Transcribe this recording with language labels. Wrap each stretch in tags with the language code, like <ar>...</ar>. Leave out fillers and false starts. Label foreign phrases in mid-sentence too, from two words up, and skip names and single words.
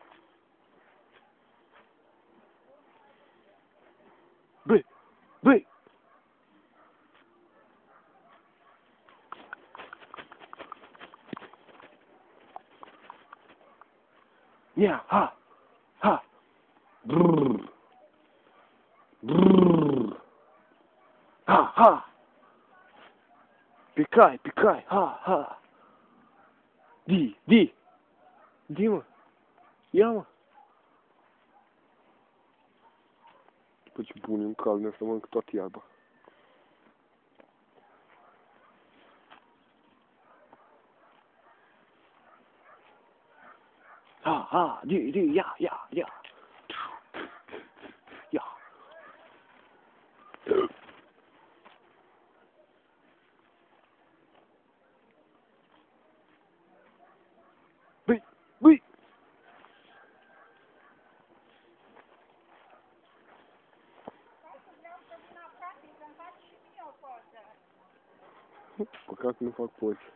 <ro>Băi! Băi! Ia, ha! Ha! Brrr! Brrr! Ha, ha! Picai, picai, ha, ha! Di, di! Di, mă! Ia, mă! După ce pune în calne să mănânc toată iarba. Ha, ha! Di, di, ia, ia, ia! Ia! Băi! Băi! Păcat că nu fac poze.</ro>